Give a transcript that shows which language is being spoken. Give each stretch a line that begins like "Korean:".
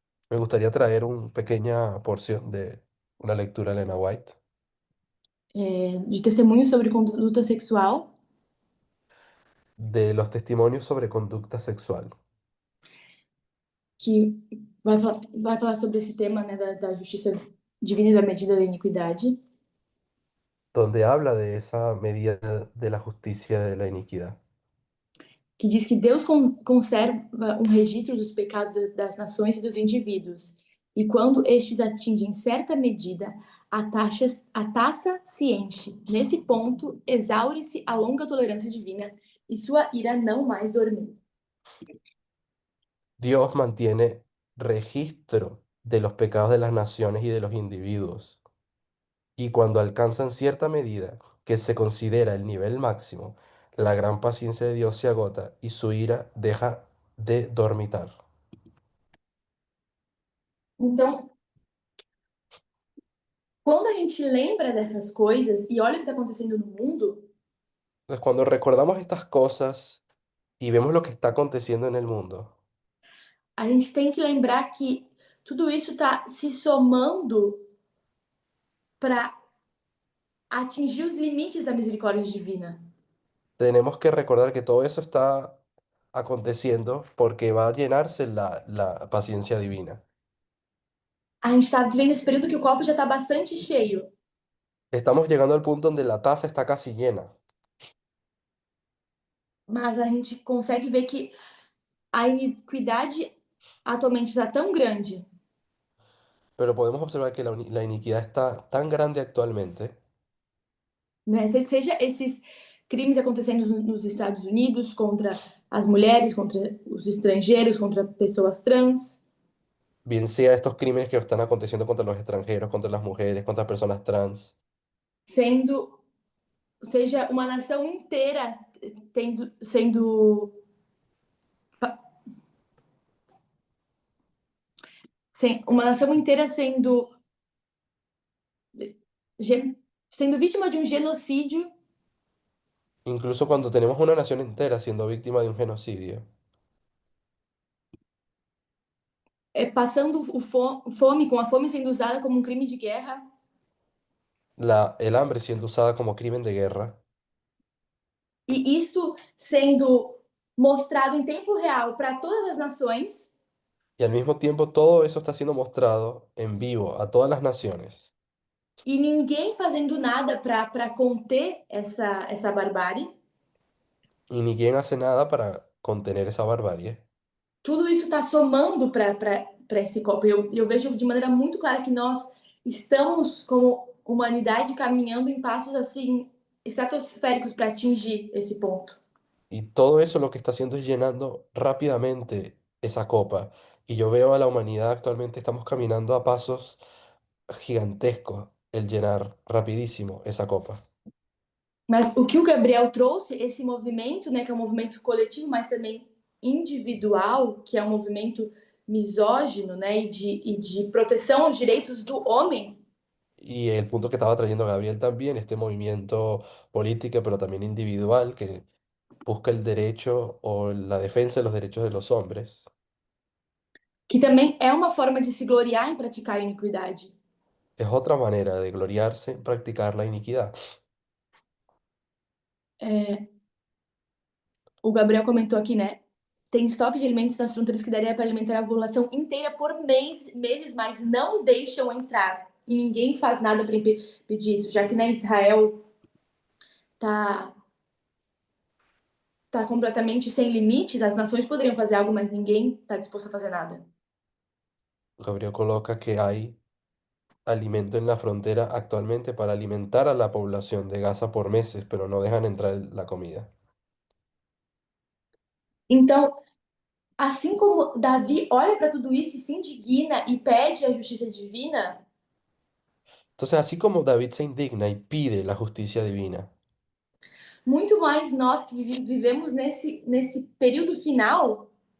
Spanish: Me gustaría traer una pequeña porción de una lectura de Elena White,
Portuguese: de testemunhos sobre conduta sexual,
Spanish: de los testimonios sobre conducta sexual,
Portuguese: que vai falar sobre esse tema, né, da justiça divina e da medida da iniquidade,
Spanish: donde habla de esa medida de la justicia de la iniquidad,
Portuguese: que diz que Deus conserva um registro dos pecados das nações e dos indivíduos, e quando estes atingem certa medida, a taça se enche. Nesse ponto, exaure-se a longa tolerância divina e sua ira não mais dormir.
Spanish: Dios mantiene registro de los pecados de las naciones y de los individuos. Y cuando alcanzan cierta medida, que se considera el nivel máximo, la gran paciencia de Dios se agota y su ira deja de dormitar.
Portuguese: Então, quando a gente lembra dessas coisas e olha o que está acontecendo no mundo,
Spanish: Entonces, cuando recordamos estas cosas y vemos lo que está aconteciendo en el mundo,
Portuguese: a gente tem que lembrar que tudo isso está se somando para atingir os limites da misericórdia divina.
Spanish: tenemos que recordar que todo eso está aconteciendo porque va a llenarse la paciencia divina.
Portuguese: A gente está vivendo esse período que o copo já está bastante cheio,
Spanish: Estamos llegando al punto donde la taza está casi llena,
Portuguese: mas a gente consegue ver que a iniquidade atualmente está tão grande,
Spanish: pero podemos observar que la iniquidad está tan grande actualmente,
Portuguese: né? Seja esses crimes acontecendo nos Estados Unidos contra as mulheres, contra os estrangeiros, contra pessoas trans,
Spanish: bien sea estos crímenes que están aconteciendo contra los extranjeros, contra las mujeres, contra personas trans,
Portuguese: sendo seja uma nação inteira sendo uma nação inteira sendo vítima de um genocídio,
Spanish: incluso cuando tenemos una nación entera siendo víctima de un genocidio,
Portuguese: passando fome, com a fome sendo usada como um crime de guerra,
Spanish: el hambre siendo usada como crimen de guerra,
Portuguese: e isso sendo mostrado em tempo real para todas as nações,
Spanish: y al mismo tiempo todo eso está siendo mostrado en vivo a todas las naciones,
Portuguese: e ninguém fazendo nada para conter essa barbárie.
Spanish: y ni quien hace nada para contener esa barbarie.
Portuguese: Tudo isso está somando para esse copo. Eu vejo de maneira muito clara que nós estamos, como humanidade, caminhando em passos assim estratosféricos para atingir esse ponto.
Spanish: Y todo eso lo que está haciendo es llenando rápidamente esa copa. Y yo veo a la humanidad actualmente, estamos caminando a pasos gigantescos, el llenar rapidísimo esa copa.
Portuguese: Mas o que o Gabriel trouxe, esse movimento, né, que é um movimento coletivo, mas também individual, que é um movimento misógino, né, e de proteção aos direitos do homem,
Spanish: Y el punto que estaba trayendo Gabriel también, este movimiento político, pero también individual, que busca el derecho o la defensa de los derechos de los hombres,
Portuguese: que também é uma forma de se gloriar em praticar a iniquidade.
Spanish: es otra manera de gloriarse en practicar la iniquidad.
Portuguese: O Gabriel comentou aqui, né? Tem estoque de alimentos nas fronteiras que daria para alimentar a população inteira por meses, mas não deixam entrar. E ninguém faz nada para impedir isso, já que né, Israel tá completamente sem limites, as nações poderiam fazer algo, mas ninguém está disposto a fazer nada.
Spanish: Gabriel coloca que hay alimento en la frontera actualmente para alimentar a la población de Gaza por meses, pero no dejan entrar la comida.
Portuguese: Então, assim como Davi olha para tudo isso e se indigna e pede a justiça divina,
Spanish: Entonces, así como David se indigna y pide la justicia divina,
Portuguese: muito mais nós que vivemos nesse período final,